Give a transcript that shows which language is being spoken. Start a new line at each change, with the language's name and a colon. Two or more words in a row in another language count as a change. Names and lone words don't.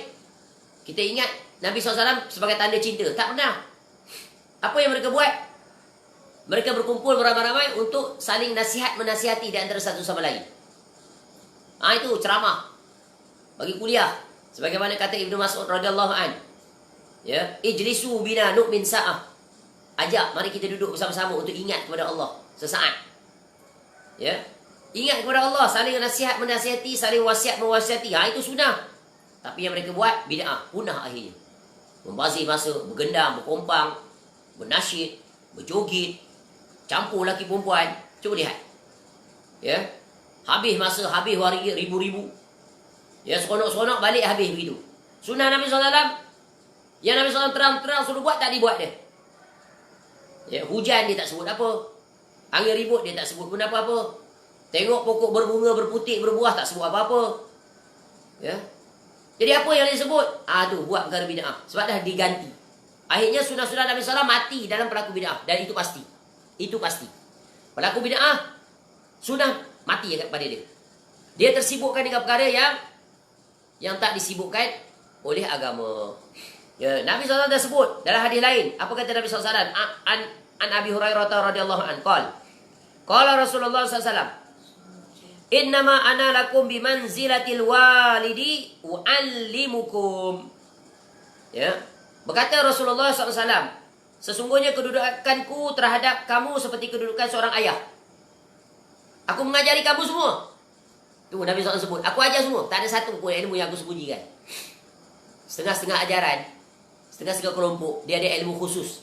Malay: Kita ingat Nabi SAW sebagai tanda cinta. Tak pernah. Apa yang mereka buat? Mereka berkumpul beramai-ramai untuk saling menasihati di antara satu sama lain. Itu ceramah. Bagi kuliah. Sebagaimana kata Ibnu Mas'ud
Arabic: رضي الله عن. Ya, اجلس بنا نؤمن ساعة.
Malay: Ajak, mari kita duduk bersama-sama untuk ingat kepada Allah sesaat. Ya. Ingat kepada Allah, saling menasihati, saling mewasiati. Itu sunnah. Tapi yang mereka buat bid'ah, punah akhirnya. Membazir masa, bergendang, berkompang, bernasyid, berjoget, campur lelaki perempuan. Cuba lihat. Ya. Habis masa, habis hari ribu-ribu. Ya, seronok-seronok balik habis begitu. Sunnah Nabi SAW, yang Nabi SAW terang-terang suruh buat, tak dibuat dia. Ya, hujan dia tak sebut apa. Angin ribut dia tak sebut pun apa-apa. Tengok pokok berbunga, berputik, berbuah, tak sebut apa-apa. Ya. Jadi apa yang dia sebut? Tu buat perkara bid'ah. Sebab dah diganti. Akhirnya sunnah-sunnah Nabi SAW mati dalam pelaku bid'ah. Dan itu pasti. Itu pasti. Pelaku bid'ah, sunnah mati pada dia. Dia tersibukkan dengan perkara yang tak disibukkan oleh agama. Ya, Nabi SAW dah sebut dalam hadis lain. Apa kata Nabi SAW?
Arabic: عن أبي هريرة رضي الله عنه قال رسول الله ﷺ، إنما أنا لكم بمنزلة الوالد أعلمكم.
Malay: Ya. Berkata Rasulullah SAW, sesungguhnya kedudukanku terhadap kamu seperti kedudukan seorang ayah. Aku mengajari kamu semua. Tu Nabi SAW sebut, aku ajar semua. Tak ada satu pun ilmu yang aku sembunyikan. Setengah-setengah ajaran, setengah-setengah kelompok, dia ada ilmu khusus.